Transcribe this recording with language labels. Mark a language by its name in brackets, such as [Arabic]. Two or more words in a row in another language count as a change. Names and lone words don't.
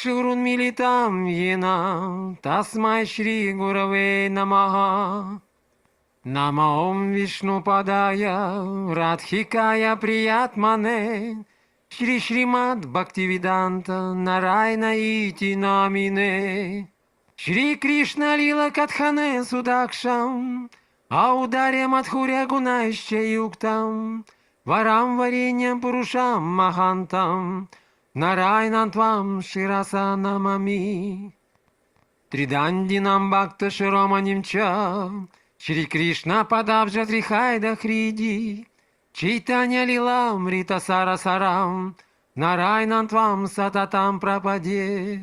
[Sanskrit] चक्षुरुन्मीलितं येन तस्मै श्रीगुरवे नमः। नमो विष्णुपदाय राधिकाय प्रियात्मने श्रीमद् भक्तिवेदान्त नारायण इति नामिने। श्रीकृष्ण लीला कथने सुदक्षं औदार्य माधुर्य गुणैश्च युक्तं वरं वरेण्यं पुरुषं महान्तं नारायणं त्वं शिरसा नमामि. त्रिदण्डिनं भक्त शिरोमणिं च श्रीकृष्ण पदाब्ज त्रिहैद हृदि चैतन्य लीलां ऋत सार सारं नारायणं त्वं सततं प्रपद्ये.